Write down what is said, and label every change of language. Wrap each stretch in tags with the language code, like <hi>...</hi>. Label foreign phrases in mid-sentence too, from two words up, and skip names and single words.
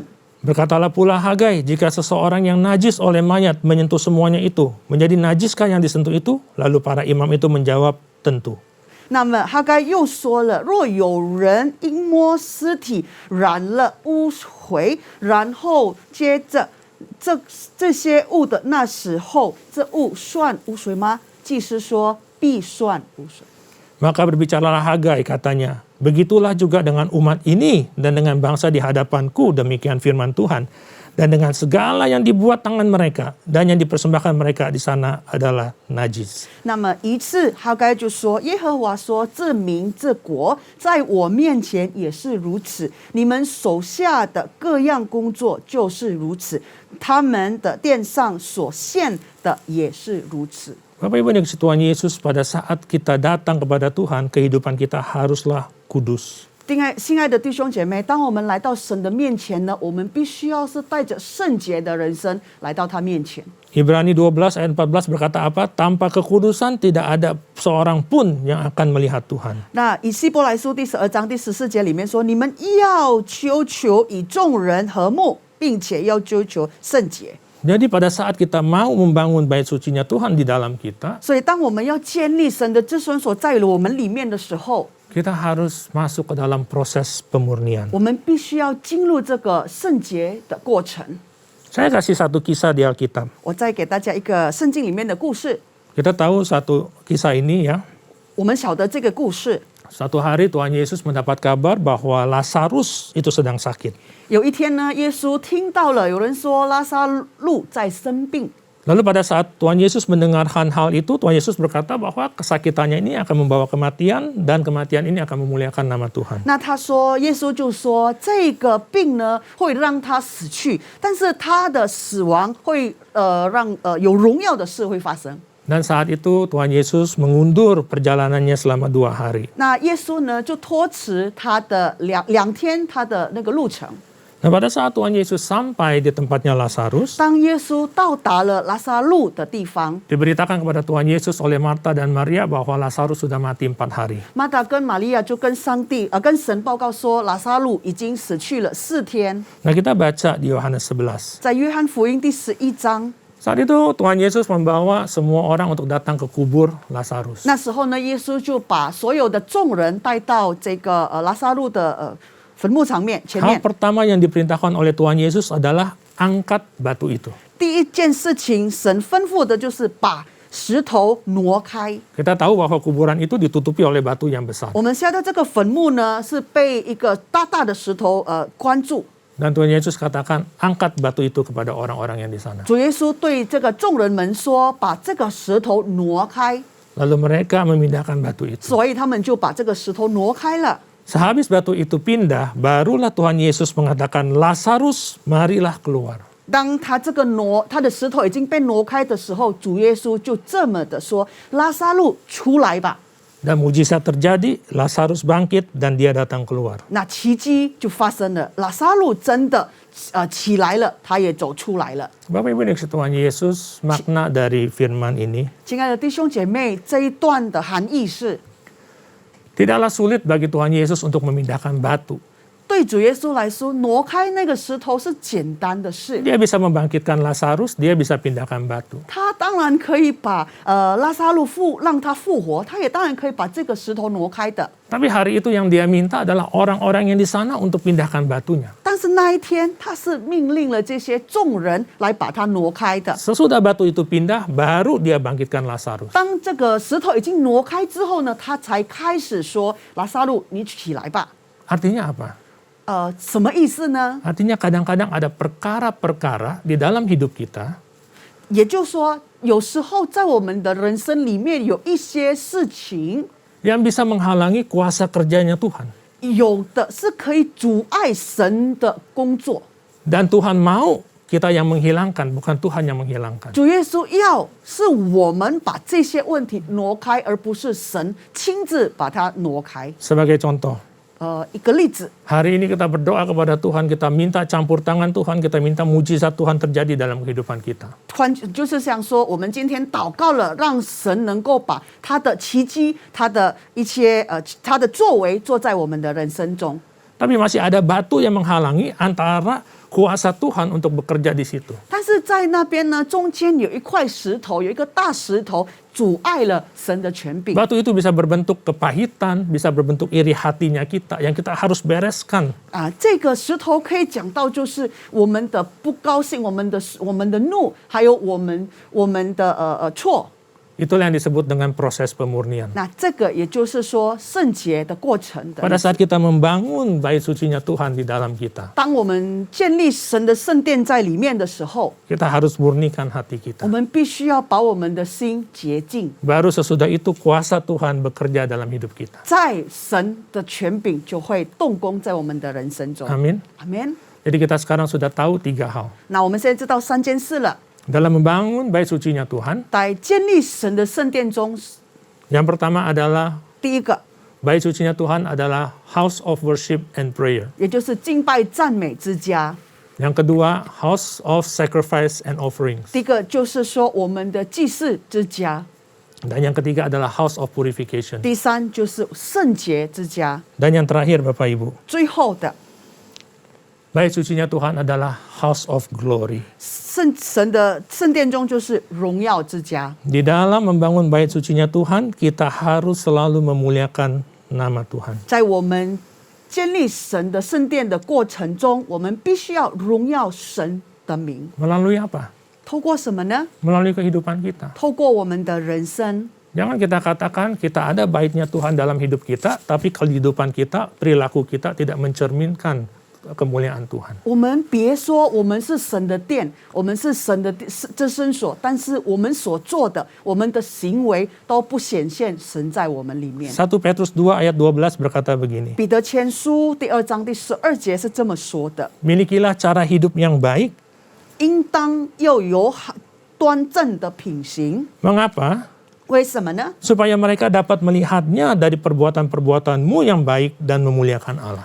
<id>Berkatalah pula Hagai, jika seseorang yang najis oleh mayat menyentuh semuanya itu, menjadi najiskah yang disentuh itu? Lalu para imam itu menjawab, tentu.</id> <zh>那么哈该又说了，若有人因摸尸体染了污秽，然后接着这些物的那时候，这物算污水吗？祭司说必算污水。</zh> <id>Maka berbicaralah Hagai, katanya, begitulah juga dengan umat ini dan dengan bangsa di hadapanku, demikian firman Tuhan. Dan dengan segala yang dibuat tangan mereka dan yang dipersembahkan mereka di sana adalah najis.</id> <zh>那么一次，哈该就说：“耶和华说，这民这国在我面前也是如此，你们手下的各样工作就是如此，他们的殿上所献的也是如此。”</zh> <id>Bapak Ibu yang dikasihi Tuhan Yesus, pada saat kita datang kepada Tuhan, kehidupan kita haruslah kudus.</id> <zh>亲爱的弟兄姐妹，当我们来到神的面前呢，我们必须要是带着圣洁的人生来到他面前。</zh> <id>Ibrani 12 ayat 14 berkata apa? Tanpa kekudusan tidak ada seorang pun yang akan melihat Tuhan.</id> <zh>那以希伯来书第12章第14节里面说：“你们要求与众人和睦，并且要追求圣洁。”</zh> <id>Jadi pada saat kita mau membangun bait sucinya Tuhan di dalam kita,</id> <zh>所以当我们要建立神的子孙所在于我们里面的时候，</zh> <id>kita harus masuk ke dalam proses pemurnian.</id> <zh>我们必须要进入这个圣洁的过程。</zh> <id>Saya kasih satu kisah di Alkitab.</id> <zh>我再给大家一个圣经里面的故事。</zh> <id>Kita tahu satu kisah ini ya.</id> <zh>我们晓得这个故事。</zh> <id>Suatu hari Tuhan Yesus mendapat kabar bahwa Lazarus itu sedang sakit.</id> <zh>有一天呢，耶稣听到了有人说拉撒路在生病。</zh> <id>Lalu pada saat Tuhan Yesus mendengarkan hal itu, Tuhan Yesus berkata bahwa kesakitannya ini akan membawa kematian dan kematian ini akan memuliakan nama Tuhan.</id> <zh>那他说，耶稣就说，这个病呢会让他死去，但是他的死亡会让有荣耀的事会发生。</zh> <id>Dan saat itu Tuhan Yesus mengundur perjalanannya selama 2 hari.</id> <zh>那耶稣呢就托辞他的两天他的那个路程。</zh> <id>Nah pada saat Tuhan Yesus sampai di tempatnya Lazarus,</id> <zh>当耶稣到达了拉撒路的地方，</zh> <id>diberitakan kepada Tuhan Yesus oleh Marta dan Maria bahwa Lazarus sudah mati 4 hari.</id> <zh>马达跟玛利亚就跟跟神报告说，拉撒路已经死去了4天。</zh> <id>Nah kita baca di Yohanes 11.</id> <zh>在约翰福音第11章，</zh> <id>Saat itu Tuhan Yesus membawa semua orang untuk datang ke kubur Lazarus.</id> <zh>那时候呢，耶稣就把所有的众人带到这个拉撒路的坟墓场面前</zh> <id>Hal</id> <zh>面。</zh> <id>pertama yang diperintahkan oleh Tuhan Yesus adalah angkat batu itu.</id> <zh>第一件事情，神吩咐的就是把石头挪开。</zh> <id>Kita tahu bahwa kuburan itu ditutupi oleh batu yang besar.</id> <zh>我们现在这个坟墓呢，是被一个大大的石头关住。</zh> <id>Dan Tuhan Yesus katakan, angkat batu itu kepada orang-orang yang di sana.</id> <zh>主耶稣对这个众人们说：“把这个石头挪开。”</zh> <id>Lalu mereka memindahkan batu itu.</id> <zh>所以他们就把这个石头挪开了。</zh> <id>Sehabis batu itu pindah, barulah Tuhan Yesus mengatakan, Lazarus, marilah keluar.</id> <zh>当他的石头已经被挪开的时候，主耶稣就这么的说：“拉撒路出来吧。”</zh> <id>Dan mujizat terjadi, Lazarus bangkit dan dia datang keluar.</id> <zh>那奇迹就发生了，拉撒路真的起来了，他也走出来了。</zh> <id>Bapak Ibu dikasih Tuhan Yesus, makna dari firman ini,</id> <zh>亲爱的弟兄姐妹，这一段的含义是，</zh> <id>tidaklah sulit bagi Tuhan Yesus untuk memindahkan batu.</id> <zh>对主耶稣来说，挪开那个石头是简单的事。</zh> <id>Dia bisa membangkitkan Lazarus, dia bisa pindahkan batu.</id> <zh>他当然可以把拉撒路让他复活，他也当然可以把这个石头挪开的。</zh> <id>Tapi hari itu yang dia minta adalah orang-orang yang di sana untuk pindahkan batunya.</id> <zh>但是那一天，他是命令了这些众人来把它挪开的。</zh> <id>Sesudah batu itu pindah, baru dia bangkitkan Lazarus.</id> <zh>当这个石头已经挪开之后呢，他才开始说：“拉撒路，你起来吧。”</zh> <id>Artinya apa?</id> <zh>什么意思呢？</zh> <id>Artinya kadang-kadang ada perkara-perkara di dalam hidup kita</id> <zh>也就是说，有时候在我们的人生里面有一些事情，</zh> <id>yang bisa menghalangi kuasa kerjanya Tuhan.</id> <zh>有的是可以阻碍神的工作。</zh> <id>Dan Tuhan mau kita yang menghilangkan, bukan Tuhan yang menghilangkan.</id> <zh>主耶稣要是我们把这些问题挪开，而不是神亲自把它挪开。</zh> <id>Sebagai contoh,</id> <zh>一个例子，</zh> <id>hari ini kita berdoa kepada Tuhan, kita minta campur tangan Tuhan, kita minta mujizat Tuhan terjadi dalam kehidupan kita.</id> <zh>就是想说，我们今天祷告了，让神能够把他的奇迹、他的一些他的作为做在我们的人生中。</zh> <id>Tapi masih ada batu yang menghalangi antara kuasa Tuhan untuk bekerja di situ.</id> <zh>但是在那边呢，中间有一块石头，有一个大石头阻碍了神的权柄。</zh> <id>Batu itu bisa berbentuk kepahitan, bisa berbentuk iri hatinya kita, yang kita harus bereskan.</id> <zh>这个石头可以讲到就是我们的不高兴，我们的怒，还有我们的错。</zh> <id>Itulah yang disebut dengan proses pemurnian.</id> <zh>那这个也就是说圣洁的过程的。</zh> <id>Pada saat kita membangun bait sucinya Tuhan di dalam kita,</id> <zh>当我们建立神的圣殿在里面的时候，</zh> <id>kita harus murnikan hati</id> <zh>我</zh> <id>kita.</id> <zh>们必须要把我们的心洁净，</zh> <id>Baru sesudah itu kuasa Tuhan bekerja dalam hidup kita.</id> <zh>在神的权柄就会动工在我们的人生中。</zh> <id>Amin.</id> <zh>阿门。</zh> <id>Jadi kita sekarang sudah tahu 3 hal.</id> <zh>那我们现在知道3件事了。</zh> <id>Dalam membangun bait sucinya Tuhan,</id> <zh>在建立神的圣殿中，</zh> <id>yang pertama adalah</id> <zh>第一个</zh> <id>bait sucinya Tuhan adalah</id> <en>house of worship and prayer.</en> <zh>也就是敬拜赞美之家。</zh> <id>Yang kedua,</id> <en>house of sacrifice and offerings.</en> <zh>第一个就是说我们的祭祀之家，</zh> <id>Dan yang ketiga adalah</id> <en>house of purification.</en> <zh>第三就是圣洁之家，</zh> <id>Dan yang terakhir Bapak Ibu,</id> <zh>最后的</zh> <id>bait sucinya Tuhan adalah</id> <en>house of glory.</en> <zh>神的圣殿中就是荣耀之家。</zh> <id>Di dalam membangun bait sucinya Tuhan, kita harus selalu memuliakan nama Tuhan.</id> <zh>在我们建立神的圣殿的过程中，我们必须要荣耀神的名。</zh> <id>Melalui apa?</id> <zh>透过什么呢？</zh> <id>Melalui kehidupan kita.</id> <zh>透过我们的人生。</zh> <id>Jangan kita katakan kita ada baitnya Tuhan dalam hidup kita, tapi kehidupan kita, perilaku kita tidak mencerminkan kemuliaan Tuhan.</id> <zh>我们别说我们是神的殿，我们是神的这身所，但是我们所做的，我们的行为都不显现神在我们里面。</zh> <id>1 Petrus 2 ayat 12 berkata begini,</id> <zh>彼得前书第2章第12节是这么说的：</zh> <id>milikilah cara hidup yang baik.</id> <zh>应当要有端正的品行。</zh> <id>Mengapa?</id> <zh>为什么呢？</zh> <id>Supaya mereka dapat melihatnya dari perbuatan-perbuatanmu yang baik dan memuliakan Allah.</id>